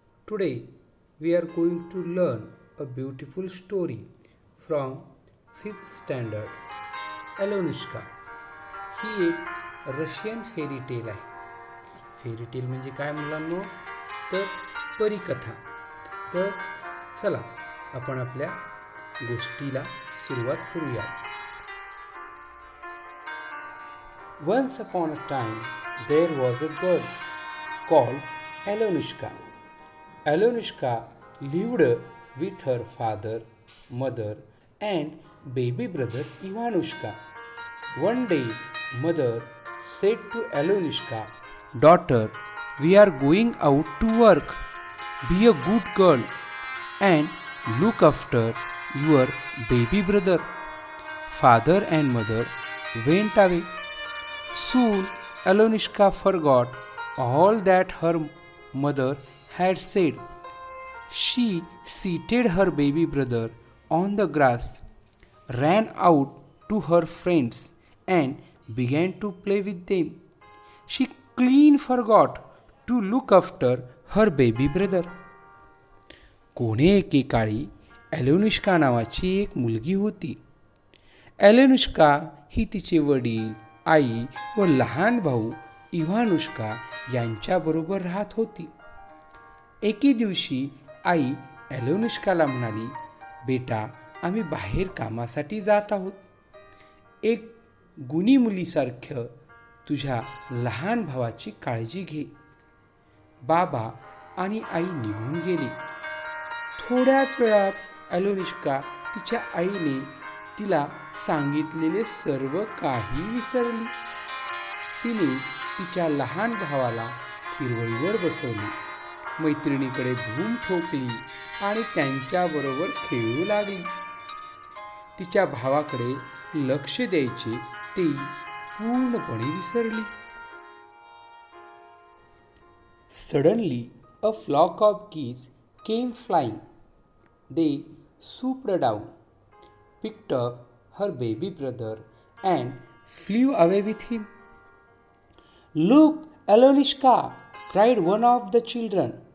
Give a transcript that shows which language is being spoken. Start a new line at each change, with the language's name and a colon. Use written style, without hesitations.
English: Today we are going to learn a beautiful story from 5th standard.
Marathi: एलोनिष्का ही एक Russian fairy tale आहे. Fairy tale म्हणजे काय मुलांनो? तर परीकथा. तर चला आपण आपल्या गोष्टीला सुरुवात करूया.
English: Once upon a time there was a girl called Alyosha. Alyosha lived with her father, mother, and baby brother Ivanushka. One day, mother said to Alyosha, "Daughter, we are going out to work. Be a good girl and look after your baby brother." Father and mother went away. Soon, Alyosha forgot all that her mother had said. She seated her baby brother on the grass, ran out to her friends, and began to play with them. She clean forgot to look after her baby brother.
Marathi: कोणे एकेकाळी ॲलोनिष्का नावाची एक मुलगी होती. ॲलोनिष्का ही तिचे वडील, आई व लहान भाऊ इव्हानुष्का यांच्याबरोबर राहत होती. एके दिवशी आई ॲलोनिष्काला म्हणाली, बेटा, आम्ही बाहेर कामासाठी जात आहोत. एक गुणी मुलीसारखं तुझ्या लहान भावाची काळजी घे. बाबा आणि आई निघून गेले. थोड्याच वेळात ॲलोनिष्का तिच्या आईने तिला सांगितलेले सर्व काही विसरली. तिने तिच्या लहान भावाला हिरवळीवर बसवले, मैत्रिणीकडे धूम ठोकली आणि त्यांच्याबरोबर खेळू लागली. तिच्या भावाकडे लक्ष द्यायचे ती पूर्णपणे विसरली.
English: Suddenly, a flock of geese came flying. They swooped down, picked up her baby brother, and flew away with him. "Look, Alyosha!" cried one of the children.